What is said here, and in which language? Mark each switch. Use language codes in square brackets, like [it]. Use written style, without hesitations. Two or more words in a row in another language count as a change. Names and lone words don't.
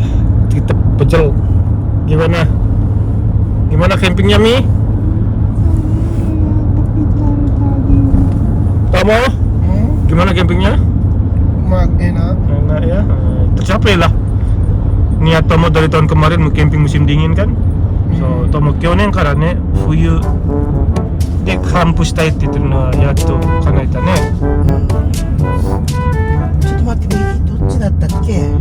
[id] Kita pecel. Gimana campingnya Mi? Kamu? Gimana campingnya? Enak. Enak ya. Tercapai lah niat Tomo dari tahun kemarin mau camping musim dingin kan. [ja] そうTomo去年からね冬でキャンプしたいってやってるのはやっと叶えたね. ちょっと待って、右どっちだったっけ？